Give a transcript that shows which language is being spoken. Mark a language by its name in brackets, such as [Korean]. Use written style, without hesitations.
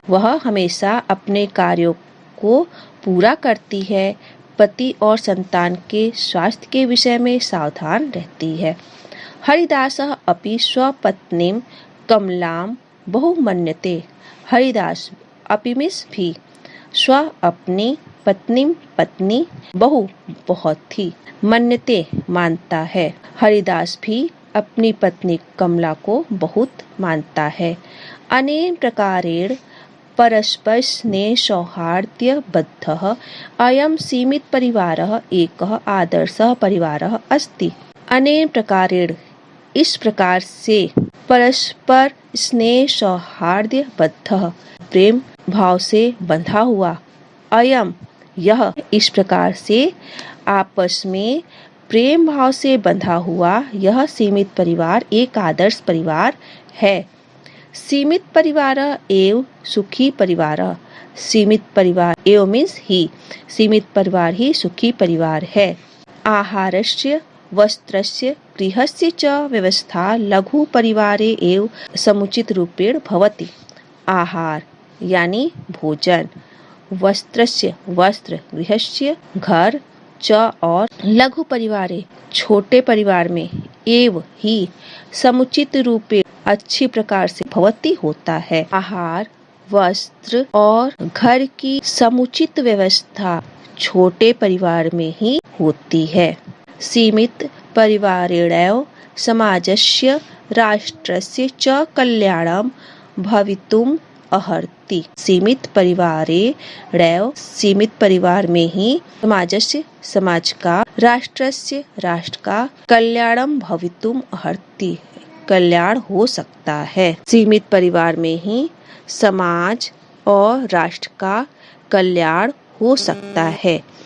[Hindi] वह हमेशा अपने कार्यों को पूरा करती है। पति और संतान के स्वास्थ्य के विषय में सावधान रहती है। [Sanskrit] हरिदासः अपि स्वपत्नीं कमलां बहु मन्यते। [Hindi] हरिदास अपि मीन्स भी, स्व अपनी, पत्नी बहु बहुत ही, मन्यते मानता है। हरिदास भी अपनी पत्नी कमला को बहुत मानता है। [Sanskrit] अनेन प्रकारेण परस्पर स्नेह सौहार्द्य बद्धः अयं सीमित परिवारः एकः आदर्शः परिवारः अस्ति। अनेन प्रकारेण [Hindi] इस प्रकार से परस्पर स्नेह सौहार्द बद्ध प्रेम भाव से बंधा हुआ अयम यह इस प्रकार से आपस में प्रेम भाव से बंधा हुआ यह सीमित परिवार एक आदर्श परिवार है। सीमित परिवार एवं सुखी परिवार। सीमित परिवार एवं मीन्स ही सीमित परिवार ही सुखी परिवार है। [Sanskrit] आहारस्य वस्त्रस्य गृहस्य च व्यवस्था लघु परिवारे एव समुचित रूपेण भवति। [Hindi] आहार यानी भोजन, वस्त्रस्य वस्त्र, गृहस्य घर, च और लघु परिवारे छोटे परिवार में एव ही समुचित रूपे अच्छी प्रकार से भवति होता है। आहार वस्त्र और घर की समुचित व्यवस्था छोटे परिवार में ही होती है। [Sanskrit] सीमित परिवारेणैव समाजस्य राष्ट्रस्य च कल्याणं भवितुम् अर्हति। [Hindi] सीमित परिवारेणैव सीमित परिवार में ही समाजस्य समाज का राष्ट्रस्य राष्ट्र का कल्याणं [Sanskrit] भवितुम् अर्हति [Hindi] कल्याण हो सकता है। सीमित परिवार में ही समाज और राष्ट्र का कल्याण हो सकता है।